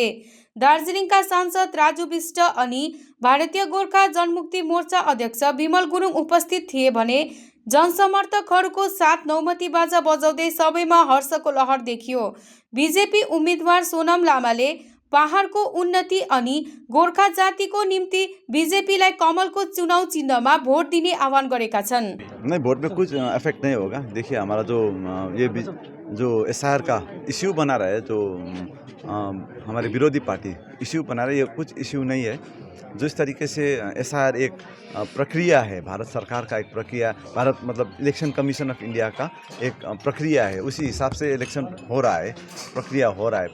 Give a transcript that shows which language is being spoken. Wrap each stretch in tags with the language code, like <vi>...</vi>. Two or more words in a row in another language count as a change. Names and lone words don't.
<ne>दार्जिलिङका सांसद राजु विष्ट अनि भारतीय गोर्खा जनमुक्ति मोर्चा अध्यक्ष विमल गुरुङ उपस्थित थिए भने जनसमर्थकहरूको साथ नौमती बाजा बजाउँदै सबैमा हर्षको लहर देखियो। बीजेपी उम्मेद्वार सोनम लामाले पहाडको उन्नति अनि गोर्खा जातिको निम्ति बीजेपीलाई कमलको चुनाव चिन्हमा भोट दिने आह्वान गरेका छन्।</ne> <hi>नहीं, वोट में कुछ इफेक्ट नहीं होगा। देखिए, हमारा जो एसआईआर का इश्यू बना रहा है, जो हमारे विरोधी पार्टी इश्यू बना रहे, ये कुछ इश्यू नहीं है। जो इस तरीके से एसआईआर एक प्रक्रिया है, भारत सरकार का एक प्रक्रिया, भारत मतलब इलेक्शन कमीशन ऑफ इंडिया का एक प्रक्रिया है, उसी हिसाब से इलेक्शन हो रहा है, प्रक्रिया हो रहा है।</hi>